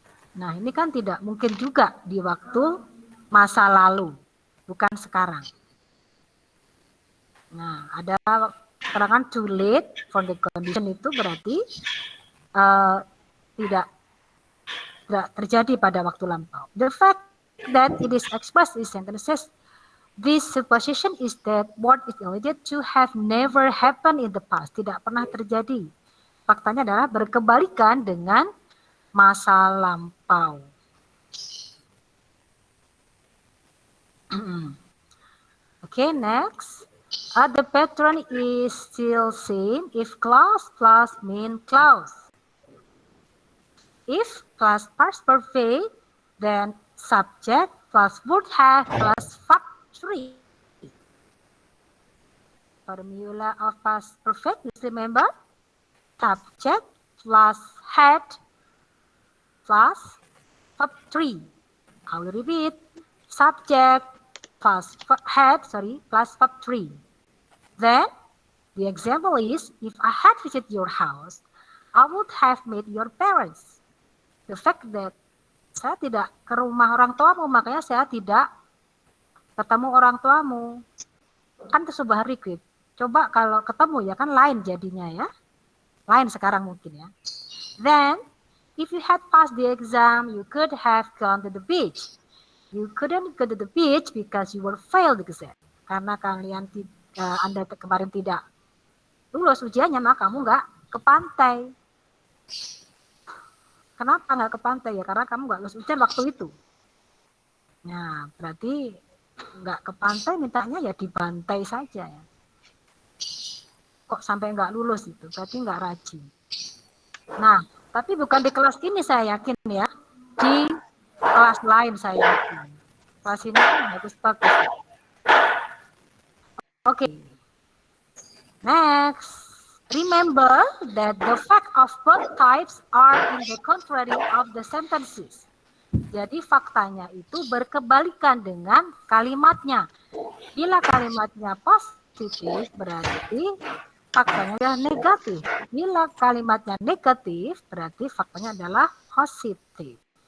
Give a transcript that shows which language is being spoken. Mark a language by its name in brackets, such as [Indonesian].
[Indonesian] Nah, ini kan tidak mungkin juga di waktu masa lalu, bukan sekarang. Nah, ada keterangan [English] too late for the condition [Indonesian] itu berarti tidak terjadi pada waktu lampau. The fact that it is expressed in sentences, this supposition is that what is alleged to have never happened in the past, tidak pernah terjadi. Faktanya adalah berkebalikan dengan masa lampau. [English] Okay, next. The pattern is still same if clause plus main clause. If plus past perfect, then subject plus would have plus verb 3. Formula of past perfect, please remember. Subject plus had plus verb 3. I will repeat. Subject plus had, plus verb 3. Then the example is, if I had visited your house, I would have met your parents. The fact that [Indonesian] saya tidak ke rumah orang tuamu, makanya saya tidak ketemu orang tuamu. Kan itu sebuah regret. Coba kalau ketemu ya kan lain jadinya ya. Lain sekarang mungkin ya. [English] Then, if you had passed the exam, you could have gone to the beach. You couldn't go to the beach because you were failed the exam. [Indonesian] Karena Anda kemarin tidak lulus ujiannya, maka kamu nggak ke pantai. Kenapa nggak ke pantai ya? Karena kamu nggak lulus ujian waktu itu. Nah, berarti nggak ke pantai, mintanya ya dibantai saja ya. Kok sampai nggak lulus itu? Berarti nggak rajin. Nah, tapi bukan di kelas ini saya yakin ya. Di kelas lain saya yakin. Kelas ini bagus-bagus. [English] Okay. Next. Remember that the fact of both types are in the contrary of the sentences. [Indonesian] Jadi faktanya itu berkebalikan dengan kalimatnya. Bila kalimatnya positif berarti faktanya adalah negatif. Bila kalimatnya negatif berarti faktanya adalah positif.